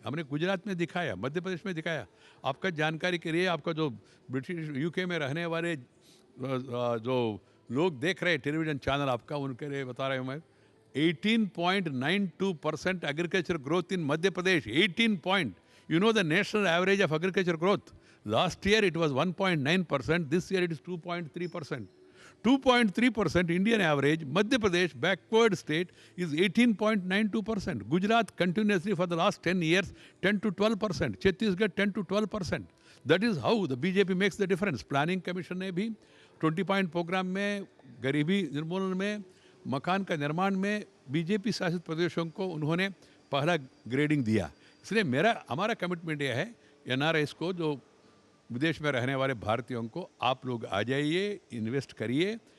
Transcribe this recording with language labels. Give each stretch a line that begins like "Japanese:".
Hindi: हमने गुजरात में दिखाया, मध्य प्रदेश में दिखाया। आपका जानकारी के लिए, आपका जो ब्रिटिश यूके में रहने वाले जो लोग देख रहे हैं टेलीविजन चैनल आपका, उनके लिए बता रहा हूँ मैं,
English: 18.92% agriculture growth in Madhya Pradesh. 18 point. You know the national average of agriculture growth. Last year it was 1.9%. This year it is 2.3%. 2.3% Indian average. Madhya Pradesh, backward state, is 18.92%. Gujarat continuously for the last 10 years 10 to 12%. Chhattisgarh 10 to 12%. That is how the BJP makes the difference.
Hindi: Planning Commission ने भी 20 point program में, गरीबी निर्मूलन में, मकान का निर्माण में बीजेपी शासित प्रदेशों को उन्होंने पहला ग्रेडिंग दिया। इसलिए हमारा कमिटमेंट यह है एनआरआईएस को जो विदेश में रहने वाले भारतीयों को आप लोग आ जाइए, इन्वेस्ट करिए।